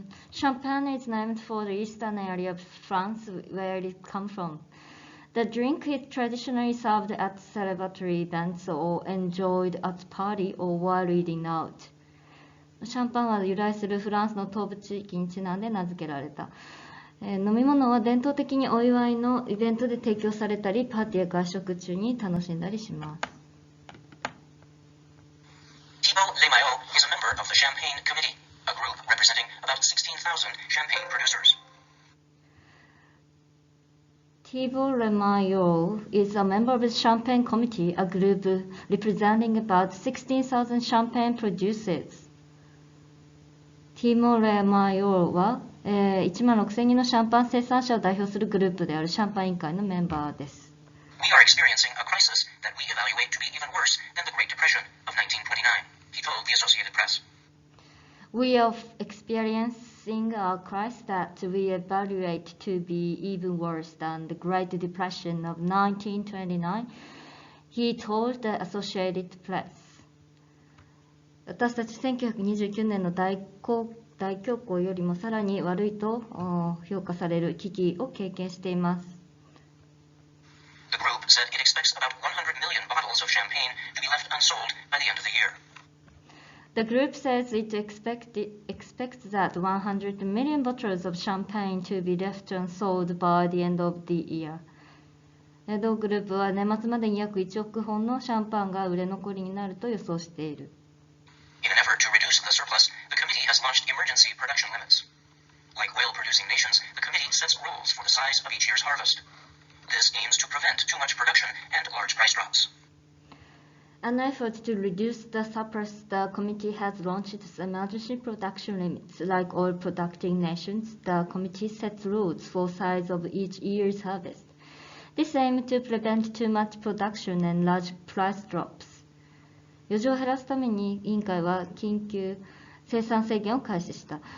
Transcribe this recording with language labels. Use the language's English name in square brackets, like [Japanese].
[English] Champagne is named for the eastern area of France where it comes from. The drink is traditionally served at celebratory events or enjoyed at party or while eating out. [Japanese] シャンパンは由来するフランスの東部地域にちなんで名付けられた。飲み物は伝統的にお祝いのイベントで提供されたり、パーティーや外食中に楽しんだりします。 [English] Thibault Lemayau is a member of the Champagne Committee, a group representing about 16,000 champagne producers. Thibault Lemayau is a member of the Champagne Committee, a group representing about 16,000 champagne producers. [Japanese] Thibault Lemayau は、1万6000人のシャンパン生産者を代表するグループであるシャンパン委員会のメンバーです。 [English] We are experiencing a crisis that we evaluate to be even worse than the Great Depression of 1929, he told the Associated Press. We are experiencing a crisis that we evaluate to be even worse than the Great Depression of 1929, he told the Associated Press. [Japanese] 私たち1929年の大恐慌よりもさらに悪いと評価される危機を経験しています。 [English] The group said it expects about 100 million bottles of champagne to be left unsold by the end of the year. The group says it expects that 100 million bottles of champagne to be left unsold by the end of the year. [Japanese] 同グループは年末までに約1億本のシャンパンが売れ残りになると予想している。 [English] In an effort to reduce the surplus, the committee has launched emergency production limits. Like oil-producing nations, the committee sets rules for the size of each year's harvest. This aims to prevent too much production and large price drops. An effort to reduce the surplus, the committee has launched emergency production limits. Like oil producing nations, the committee sets rules for size of each year's harvest. This aims to prevent too much production and large price drops. [Japanese] 余剰を減らすために委員会は緊急生産制限を開始した。